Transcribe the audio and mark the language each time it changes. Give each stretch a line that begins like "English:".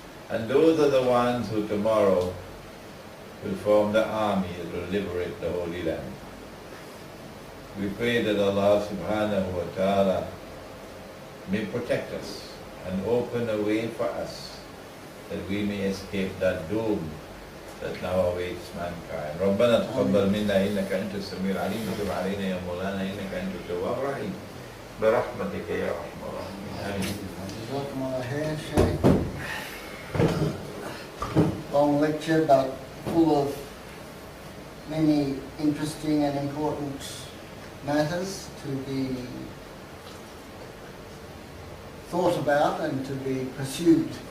English: And those are the ones who tomorrow will form the army that will liberate the Holy Land. We pray that Allah subhanahu wa ta'ala may protect us and open a way for us that we may escape that doom that now awaits mankind.
Arabic: ربنا تقبل منا إنك أنت السميع العليم وتب علينا يا مولانا إنك أنت التواب الرحيم برحمتك يا أرحم الراحمين. جزاكم الله خير شيخ.
English: Long lecture but full of many interesting and important matters to be thought about and to be pursued.